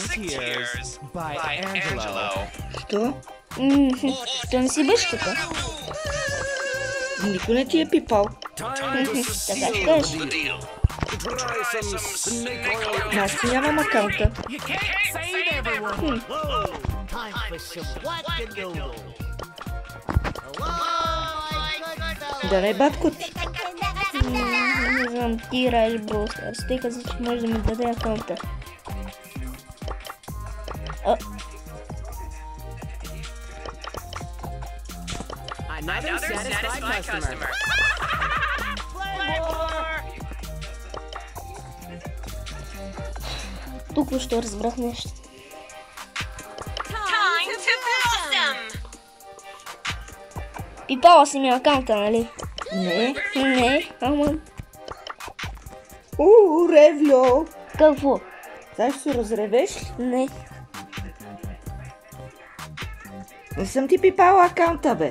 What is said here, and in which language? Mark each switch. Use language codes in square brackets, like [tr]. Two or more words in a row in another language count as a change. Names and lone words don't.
[en] By Angelo. [bg] Що? То не си беше така. Никой не ти е пипал. Така ще кажеш. Аз си нямам акаунта. [en] You can't say that. Time for some whack-a-doodle. [bg] Да не, батко ти. Не знам, ти играеш Brawl Stars. Те каза, че може да ми даде акаунта. [en] Another satisfied customer. [bg] Тук ще разбрах нещо. [en] Time to blossom! [bg] Пипала си ми акаунта, нали? Не. Не, ама... Ревло! Какво? Сега ще се разревеш ли? Не. Не съм ти пипала акаунта, бе.